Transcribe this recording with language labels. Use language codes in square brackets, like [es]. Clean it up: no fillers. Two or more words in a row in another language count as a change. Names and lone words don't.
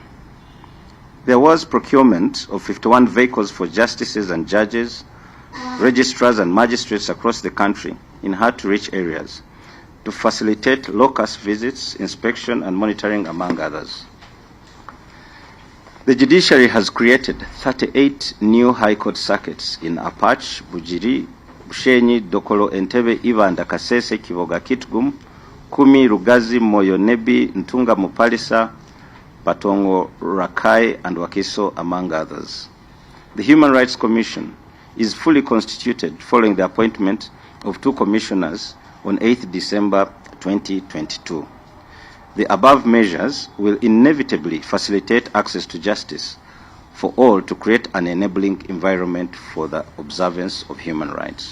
[en] There was procurement of 51 vehicles for justices and judges, registrars and magistrates across the country in hard-to-reach areas to facilitate locus visits, inspection, and monitoring, among others. The judiciary has created 38 new High Court circuits in Apach, Bujiri, Bushenyi, Dokolo, Entebbe, Ibanda, Kasese, Kivoga, Kitgum, Kumi, Rugazi, Moyo, Nebi, Ntunga, Mupalisa, Patongo, Rakai, and Wakiso, among others. The Human Rights Commission is fully constituted following the appointment of 2 commissioners on 8th December 2022. The above measures will inevitably facilitate access to justice for all to create an enabling environment for the observance of human rights.